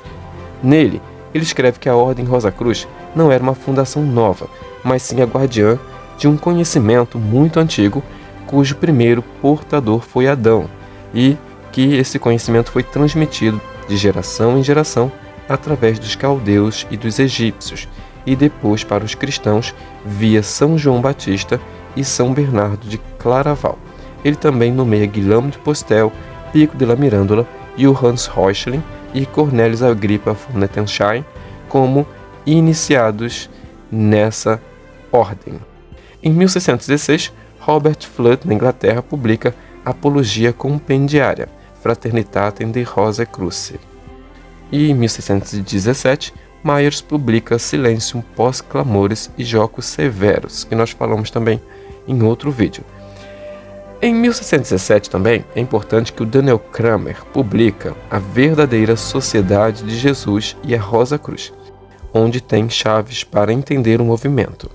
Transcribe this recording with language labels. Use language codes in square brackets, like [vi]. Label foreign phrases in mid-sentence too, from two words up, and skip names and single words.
[pt] Nele, ele escreve que a Ordem Rosacruz não era uma fundação nova, mas sim a guardiã de um conhecimento muito antigo, cujo primeiro portador foi Adão, e que esse conhecimento foi transmitido de geração em geração através dos caldeus e dos egípcios, e depois para os cristãos via São João Batista e São Bernardo de Claraval. Ele também nomeia Guilherme de Postel, Pico de la Mirandola, Johannes Reuchlin e Cornelius Agrippa von Nettesheim como iniciados nessa ordem. Em 1616, Robert Flood, na Inglaterra, publica Apologia Compendiária, Fraternitatem de Rosa Cruce. E em 1617, Myers publica Silentium Post Clamores e Jocos Severos, que nós falamos também em outro vídeo. Em 1617 também é importante que o Daniel Kramer publica A Verdadeira Sociedade de Jesus e a Rosa Cruz, onde tem chaves para entender o movimento.